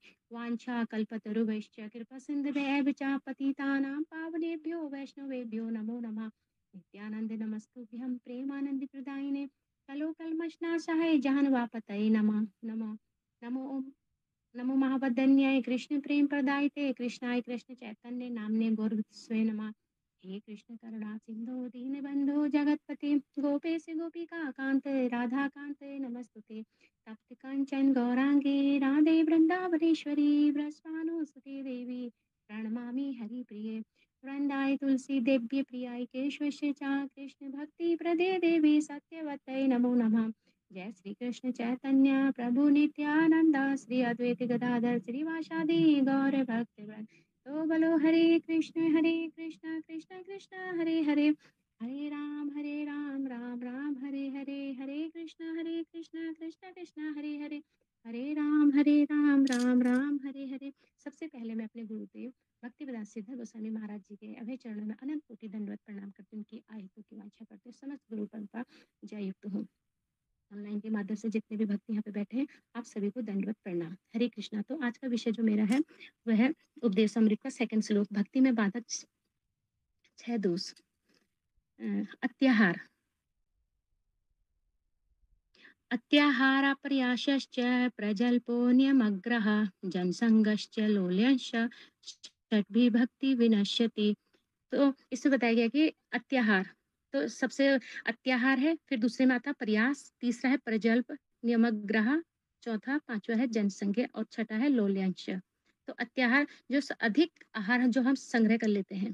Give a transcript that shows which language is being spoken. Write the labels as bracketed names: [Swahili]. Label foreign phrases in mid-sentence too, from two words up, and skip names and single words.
[Sanskrit] वाञ्छा कल्पतरुभ्यश्च कृपा सिन्धुभ्यः च पतितानां पावनेभ्यो वैष्णवेभ्यो नमो नमः। नित्यानंद नमस्तुभ्यं प्रेमानंद प्रदायिने कलोकल्मषनाशाय जहन्वापतये नमः नमः। नमो ओम नमो महावदन्याय कृष्ण प्रेम प्रदायते कृष्णाय कृष्ण चैतन्य नामने गौरस्वे नमः। हे कृष्ण करुणा सिंधु दीन बंधु जगतपते गोपेश गोपिका कांत राधा कांत नमस्तुते। तप्त कंचन गौरांगे राधे वृंदावनेश्वरी वृषभानुसुते देवी प्रणमामि हरिप्रिये। वृंदाय तुलसी देव्य प्रियाय केशवस्य च कृष्ण भक्ति प्रदे देवी सत्यवतये नमो नमः। जय श्री कृष्ण चैतन्य प्रभु नित्यानंद श्री अद्वैत गदाधर श्रीवासादि गौर भक्त [Hindi] तो बोलो [Sanskrit] हरे कृष्ण कृष्ण कृष्ण हरे हरे हरे राम राम राम हरे हरे हरे कृष्ण कृष्ण कृष्ण हरे हरे हरे राम राम राम हरे हरे। [Hindi] सबसे पहले मैं अपने गुरुदेव भक्ति वेदांत सिद्धर गोस्वामी महाराज जी के अभय चरणों में अनंत कोटि दंडवत प्रणाम करती हूँ। उनकी आयु की वांछा करते समस्त गुरु परंपरा जय युक्त हूँ। ऑनलाइन के माध्यम से जितने भी भक्ति यहाँ पे बैठे हैं आप सभी को दंडवत प्रणाम। हरे कृष्णा। तो आज का विषय जो मेरा है वह है उपदेश अमृत का सेकंड श्लोक, भक्ति में बाधक 6 दोष। [Sanskrit] अत्याहार अत्याहारापर्याश्च प्रजल्पो नियमग्रह जनसंगश्च लोल्यंश षड्भिर्भक्ति विनश्यति। [Hindi] तो इससे बताया गया कि अत्याहार तो सबसे अत्याहार है, फिर दूसरे में आता प्रयास, तीसरा है प्रजल्प, नियमग्रह, चौथा पांचवा है जनसंख्या और छठा है लोल्यांश। तो अत्याहार जो अधिक आहार जो हम संग्रह कर लेते हैं।